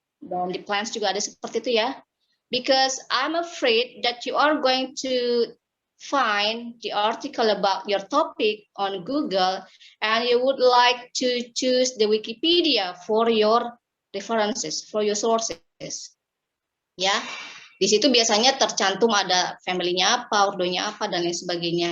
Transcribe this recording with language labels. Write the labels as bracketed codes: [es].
[id] Dan di plants juga ada seperti itu ya. [en] Because I'm afraid that you are going to find the article about your topic on Google and you would like to choose the Wikipedia for your references, for your sources. [id] Ya, di situ biasanya tercantum ada family-nya apa, ordonya apa, dan lain sebagainya.